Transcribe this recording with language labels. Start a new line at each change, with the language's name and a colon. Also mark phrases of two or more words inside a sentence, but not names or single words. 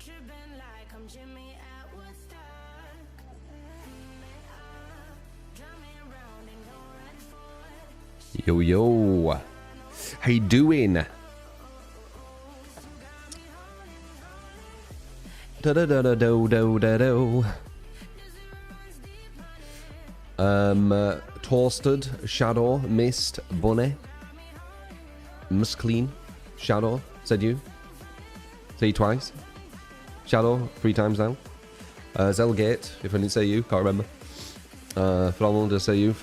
English: Yo, yo. How you doing? Da da da da do do da do. Toasted, Shadow, Mist, Bunny, Musclean, Shadow, said you. Say you twice. Shadow, 3 times now. Zelgate, if I didn't say you, can't remember. Phenomenal, did I say you?